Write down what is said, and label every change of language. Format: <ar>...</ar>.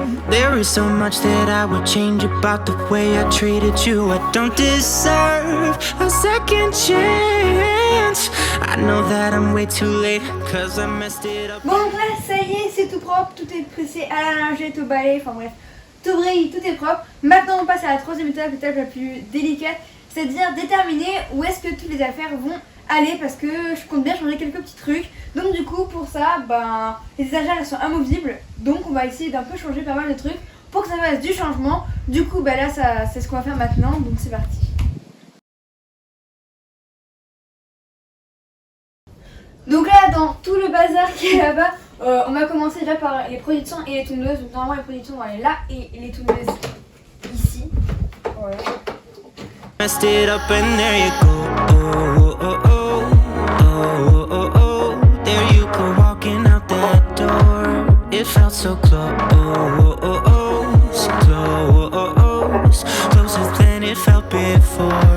<en>There is so much that I would change about the way I treated you. I don't deserve a second chance. I know that I'm way too late cause I messed it up.</en> <fr>Bon donc là ça y est, c'est tout propre, tout est pressé à la lingette, au balai, enfin bref, tout brille, tout est propre. Maintenant on passe à la troisième étape, l'étape la plus délicate, c'est-à-dire déterminer où est-ce que toutes les affaires vont aller, parce que je compte bien changer quelques petits trucs. Donc du coup pour ça les étagères elles sont amovibles, donc on va essayer d'un peu changer pas mal de trucs pour que ça fasse du changement. Du coup là c'est ce qu'on va faire maintenant, donc c'est parti. Donc là dans tout le bazar qui est là-bas, on va commencer déjà par les produits de soins et les tondeuses. Donc normalement les produits de soins vont aller là et les tondeuses ici. Voilà.</fr> <en>Messed it up and there you go. Oh, oh, oh, oh, oh, oh. There you go, walking out that door. It felt so close, oh, oh, oh, so close, closer than it felt before.</en>